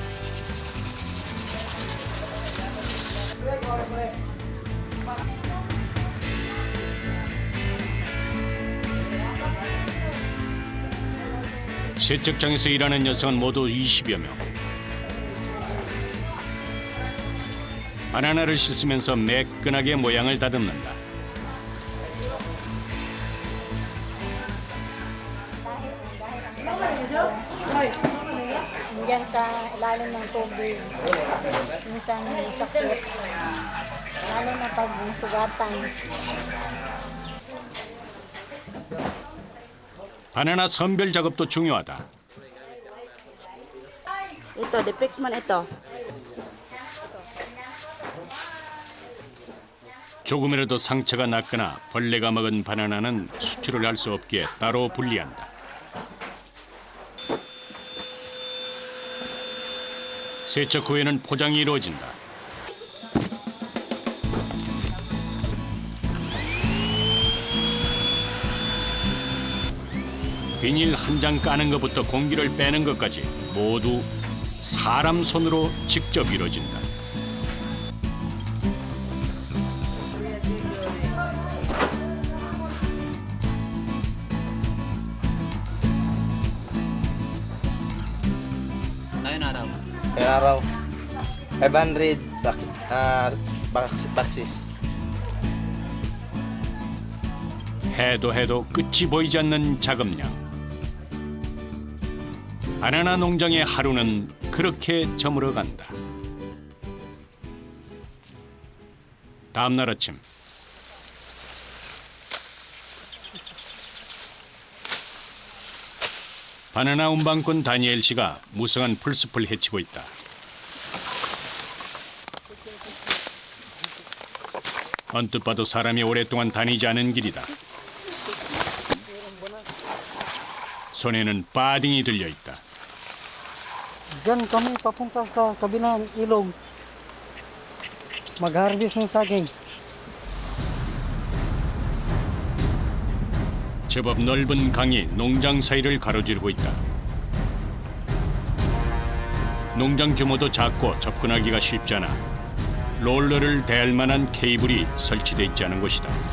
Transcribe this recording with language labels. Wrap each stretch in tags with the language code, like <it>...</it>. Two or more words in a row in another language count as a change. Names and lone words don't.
<ko>세척장에서 일하는 여성은 모두 20여 명. 바나나를 씻으면서 매끈하게 모양을 다듬는다.</ko> <tl>Diyan sa ilalim ng tubig, minsan sakit, lalo na pag nasugatan.</tl> <ko>바나나 선별 작업도 중요하다.</ko> <tl>Ito, defects man ito.</tl> <ko>조금이라도 상처가 났거나 벌레가 먹은 바나나는 수출을 할 수 없기에 따로 분리한다. 세척 후에는 포장이 이루어진다. 비닐 한 장 까는 것부터 공기를 빼는 것까지 모두 사람 손으로 직접 이루어진다.</ko> <tl>Kaya araw, 500 boxes.</tl> <ko>해도 끝이 보이지 않는 작업량. 바나나 농장의 하루는 그렇게 저물어 간다. 다음 날 아침. 바나나 운반꾼 다니엘 씨가 무성한 풀숲을 헤치고 있다. 언뜻 봐도 사람이 오랫동안 다니지 않은 길이다. 손에는 빠딩이 들려 있다.</ko> <tl>Diyan kami papunta sa kabilang ilog. Mag-harvest ng saging.</tl> <ko>제법 넓은 강이 농장 사이를 가로지르고 있다. 농장 규모도 작고 접근하기가 쉽지 않아 롤러를 대할 만한 케이블이 설치돼 있지 않은 곳이다.</ko>